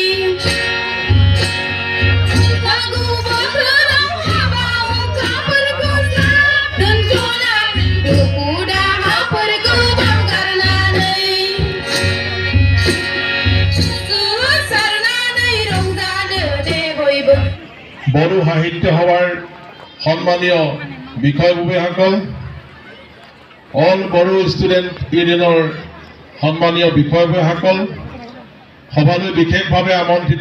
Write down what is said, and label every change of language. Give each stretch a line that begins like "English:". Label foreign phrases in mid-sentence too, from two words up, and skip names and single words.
Bodo: बैसागु बोथोराव हाबा हुखाफोरखौ साब दोनथ'नानै दुखु दाहाफोरखौ बावगारनानै गोसारनानै रंजानो दे बयबो
Assamese: বড়ো সাহিত্য সভাৰ সন্মানীয় বিষয়ববীয়াসকল অল বড়ো ষ্টুডেণ্ট ইউনিয়নৰ সন্মানীয় বিষয়ববীয়াসকল সভালৈ বিশেষভাৱে আমন্ত্ৰিত